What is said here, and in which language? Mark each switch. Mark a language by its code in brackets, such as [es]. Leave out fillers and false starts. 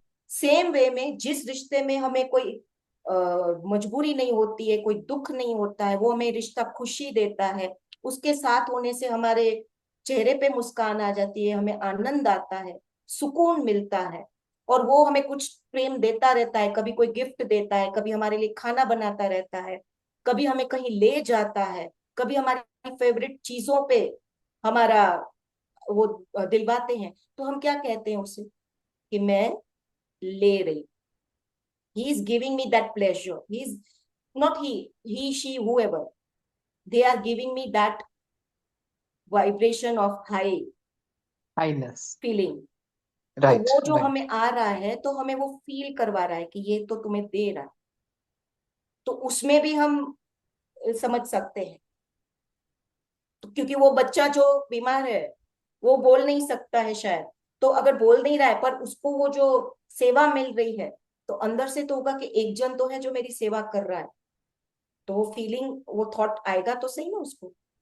[hi] Same way में जिस रिश्ते में हमें कोई मजबूरी नहीं होती है, कोई दुख नहीं होता है, वो हमें रिश्ता खुशी देता है, उसके साथ होने से हमारे चेहरे पे मुस्कान आ जाती है, हमें आनंद आता है, सुकून मिलता है, और वो हमें कुछ प्रेम देता रहता है, कभी कोई गिफ्ट देता है, कभी हमारे लिए खाना बनाता रहता है, कभी हमें कहीं ले जाता है, कभी हमारी फेवरेट चीजों पे हमारा वो दिलवाते हैं। तो हम क्या कहते हैं उसे कि मैं ले रही, [en] he is giving me that pleasure, he is not he she whoever, they are giving me that vibration of high highness. feeling। तो right [hi] वो जो [en] Right. [hi] हमें आ रहा है तो हमें वो फील करवा रहा है कि ये तो तुम्हें दे रहा है, तो उसमें भी हम समझ सकते हैं। तो क्योंकि वो बच्चा जो बीमार है वो बोल नहीं सकता है शायद, तो अगर बोल नहीं रहा है पर उसको वो जो सेवा मिल रही है, तो अंदर से तो होगा कि एक जन तो है जो मेरी सेवा कर रहा है, तो वो फीलिंग वो थॉट आएगा तो सही ना उसको।